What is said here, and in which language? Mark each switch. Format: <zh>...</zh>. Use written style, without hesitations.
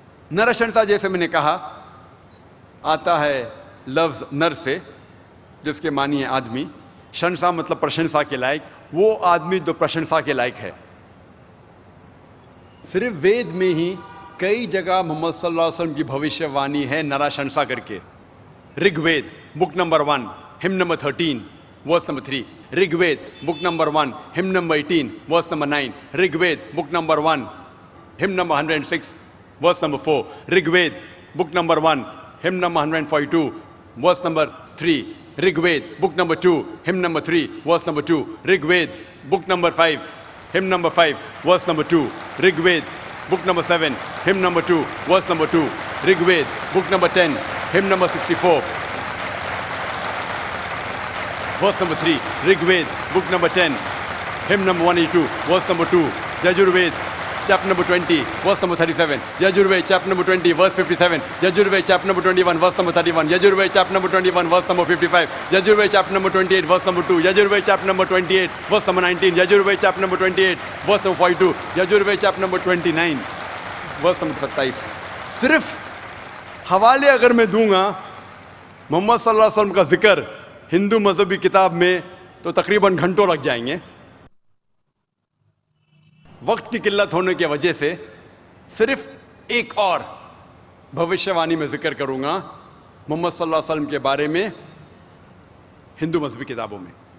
<ur>نرشنسا جیسے میں نے کہا آتا ہے لفظ نر سے جس کے معنی ہے آدمی, شنسا مطلب پرشنسا کے لائق, وہ آدمی جو پرشنسا کے لائق ہے. صرف وید میں ہی کئی جگہ محمد صلی اللہ علیہ وسلم کی بھوشیہ وانی ہے نراشنسا کر کے.</ur> <en>Rig Ved book number 1 hymn number 13 verse number 3, Rig Ved book number 1 hymn number 18 verse number 9, Rig Ved book number 1 hymn number 106 verse number 4, Rig Ved book number 1 hymn number 142 verse number 3, Rig Ved book number 2 hymn number 3 verse number 2, Rig Ved book number 5 hymn number 5 verse number 2, Rig Ved book number 7 hymn number 2 verse number 2, Rig Ved book number 10 hymn number 64 verse number 3, Rig Ved book number 10 hymn number 182 verse number 2, Yajur Ved chapter number 20 verse number 37, Yajur Ved chapter number 20 verse 57, Yajur Ved chapter number 21 verse number 31, Yajur Ved chapter number 21 verse number 55, Yajur Ved chapter number 28 verse number 2, Yajur Ved chapter number 28 verse number 19, Yajur Ved chapter number 28 verse number 42, Yajur Ved chapter number 29 verse number 27.</en> <ur>صرف حوالے اگر میں دوں گا محمد صلی اللہ علیہ وسلم کا ذکر ہندو مذہبی کتاب میں تو تقریباً گھنٹوں لگ جائیں گے. وقت کی قلت ہونے کی وجہ سے صرف ایک اور بھوشیہ وانی میں ذکر کروں گا محمد صلی اللہ علیہ وسلم کے بارے میں ہندو مذہبی کتابوں میں.</ur>